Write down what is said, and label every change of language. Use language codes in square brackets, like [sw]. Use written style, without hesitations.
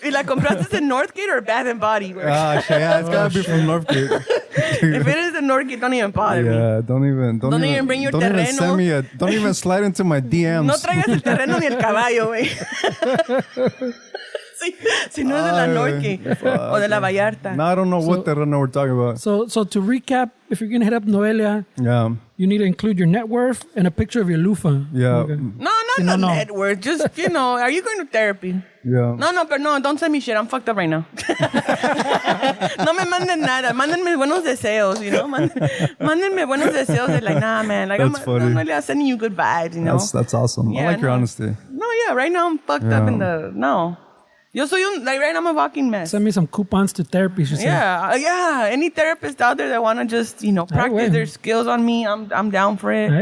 [es] ¿y la compraste en Northgate [en] or Bath and Body, [es] güey? [en] Ah, shit, yeah, it's gotta be from Northgate. If it is in Northgate, don't even bother me. Yeah, don't even bring your don't even terreno. send me don't even slide into my DMs. [es] No traigas el terreno ni el caballo, güey. Si no es de la Northgate o de la Vallarta. [en] No, I don't know what terreno we're talking about. So to recap, if you're gonna hit up Noelia, Yeah. you need to include your net worth and a picture of your lufa. Yeah. Okay. No, not the net worth. Just, are you going to therapy? Yeah. No, don't send me shit. I'm fucked up right now. [es] No me manden nada. Mándenme buenos deseos, Mándenme buenos deseos. [en] They're like, nah, man. Like, That's funny. I'm really sending you good vibes, That's awesome. Yeah, I like your no. honesty. No, yeah, right now I'm fucked up in the, no. [es] Yo soy [en] like, right now I'm a walking mess. Send me some coupons to therapy. She said. Yeah. Any therapist out there that want to just, practice their skills on me, I'm down for it.